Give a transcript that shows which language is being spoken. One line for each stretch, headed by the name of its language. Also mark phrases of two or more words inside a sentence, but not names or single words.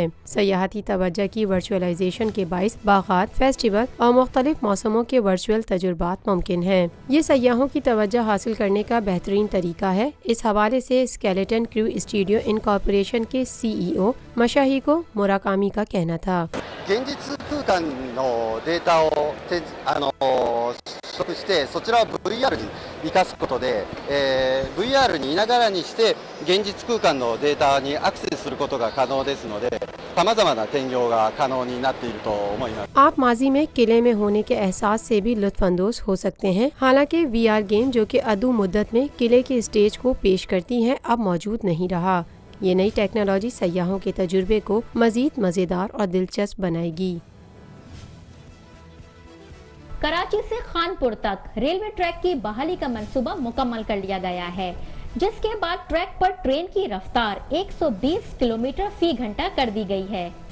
Urdu: سیاحتی توجہ کی ورچوئلائزیشن کے باعث باغات، فیسٹیول اور مختلف موسموں کے ورچوئل تجربات ممکن ہیں۔ یہ سیاحوں کی توجہ حاصل کرنے کا بہترین طریقہ ہے۔ اس حوالے سے اسکیلیٹن کریو اسٹوڈیو کارپوریشن کے CEO مشاہیکو موراکامی کا کہنا تھا،
Japanese: 現実空間のデータを取得してそちらを VR に生かすことで、VR にいながらにして現実空間のデータにアクセスすることが可能ですので、様々な転用が可能になっていると思います。
Urdu: آپ ماضی میں قلعے میں ہونے کے احساس سے بھی لطف اندوز ہو سکتے ہیں، حالانکہ VR گیم جو کہ ادو مدت میں قلعے کے اسٹیج کو پیش کرتی ہے اب موجود نہیں رہا۔ یہ نئی ٹیکنالوجی سیاحوں کے تجربے کو مزید مزیدار اور دلچسپ بنائے گی۔ کراچی سے خانپور تک ریلوے ٹریک کی بحالی کا منصوبہ مکمل کر لیا گیا ہے، جس کے بعد ٹریک پر ٹرین کی رفتار 120 کلومیٹر فی گھنٹہ کر دی گئی ہے۔